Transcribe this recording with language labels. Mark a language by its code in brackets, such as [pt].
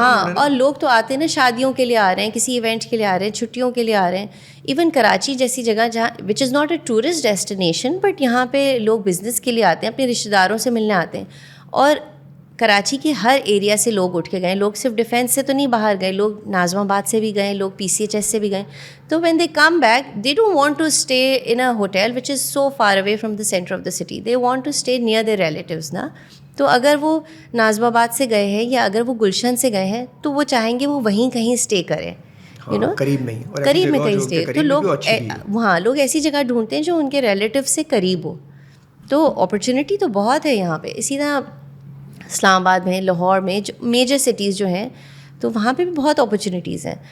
[ur] ہاں, اور لوگ تو آتے ہیں نا شادیوں کے لیے آ رہے ہیں, کسی ایونٹ کے لیے آ رہے ہیں, چھٹیوں کے لیے آ رہے ہیں. ایون کراچی جیسی جگہ جہاں [en] which is not a tourist destination, [ur] but یہاں پہ لوگ بزنس کے لیے آتے ہیں, اپنے رشتہ داروں سے ملنے آتے ہیں. اور کراچی کے ہر ایریا سے لوگ اٹھ کے گئے. لوگ صرف ڈیفینس سے تو نہیں باہر گئے, لوگ ناظم آباد سے بھی گئے, لوگ PCHS سے بھی گئے. [en] تو when they come back they don't want to stay in a hotel which is so far away from the centre of the city, they want to stay near their relatives نا. [ur] تو اگر وہ ناظم آباد سے گئے ہیں یا اگر وہ گلشن سے گئے ہیں تو وہ چاہیں گے وہ وہیں کہیں اسٹے کریں, یو نو, قریب میں کہیں اسٹے. تو لوگ وہاں لوگ ایسی جگہ ڈھونڈتے ہیں جو ان کے ریلیٹیو سے قریب ہو. تو اپرچونیٹی تو بہت ہے یہاں پہ. اسی طرح اسلام آباد میں, لاہور میں, جو میجر سٹیز جو ہیں, تو وہاں پہ بھی بہت اپرچونیٹیز ہیں.